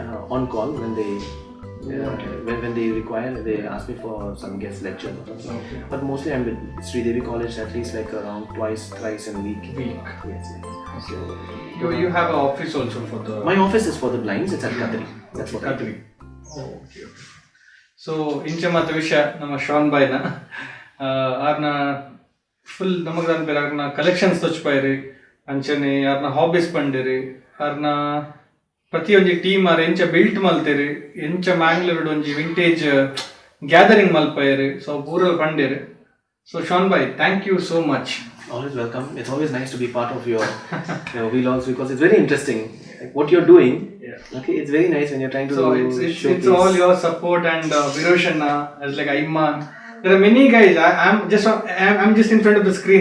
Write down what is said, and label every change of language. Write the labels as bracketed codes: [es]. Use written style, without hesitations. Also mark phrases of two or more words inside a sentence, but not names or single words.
[en] On call when they when they require, they ask me for some guest lecture. Okay. But mostly I'm with Sri Devi College at least like around thrice in a week. Yes. So you have an office also for the... my office is for the blinds. It's at Qatari. That's what I do. Okay. So [tcy] ಇಂಚೆ ಮಾತ ವಿಷಯ ನಮ್ಮ ಶಾನ್ ಬಾಯ್ನ ಆರ್ನ ಫುಲ್ ನಮಗೆ ಅನ್ಬೇರೆ ಆರ್ನ ಕಲೆಕ್ಷನ್ಸ್ ತೊಚ್ಪಾಯಿರಿ ಅಂಚನೆ ಆರ್ನ ಹಾಬೀಸ್ ಪಂಡಿರಿ ಆರ್ನ ಪ್ರತಿಯೊಂದು ಟೀಮ್ ಆರ್ ಎಂಚ ಬಿಲ್ಟ್ ಮಲ್ತೇರಿ ಎಂಚ ಮ್ಯಾಂಗ್ಳೂರ್ ಒಂಜಿ [en] vintage gathering [tcy] ಮಲ್ಪಾಯಿರಿ ಸೊ ಪೂರ ಪಂಡೇರಿ [en] So Sean bhai, thank you so much. Always welcome. It's always nice to be part of your vlogs because it's very interesting. Like what you're doing. Yeah. Okay, it's very nice when you're trying to So it's showcase. all your support and Viroshanna as like Ayman. There are many guys. I'm just in front of the screen.